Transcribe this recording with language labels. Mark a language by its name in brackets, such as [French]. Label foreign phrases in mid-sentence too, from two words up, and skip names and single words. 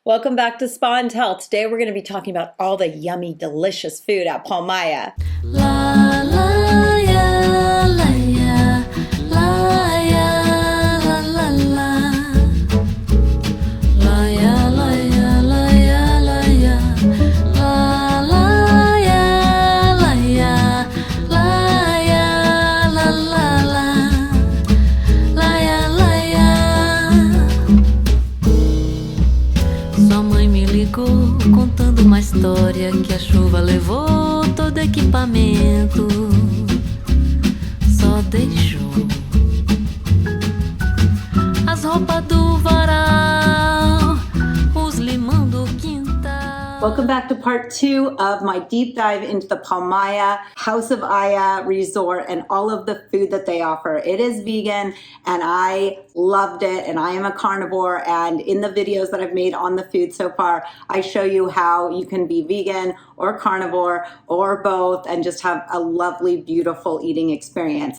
[English] Welcome back to Spa and Tell. Today we're going to be talking about all the yummy, delicious food at Palmaia. La la ya, la ya, la ya, la la la. La ya, la ya, la ya, la ya. La la ya, la ya, la ya, la la la. La ya, la ya. [Portuguese] Sua mãe me ligou contando uma história que a chuva levou todo equipamento, só deixou as roupas do varal, os limão do quintal. [English] Welcome back to part 2 of my deep dive into the Palmaia House of Aya resort and all of the food that they offer. It is vegan and I loved it, and I am a carnivore, and in the videos that I've made on the food so far, I show you how you can be vegan or carnivore or both and just have a lovely, beautiful eating experience.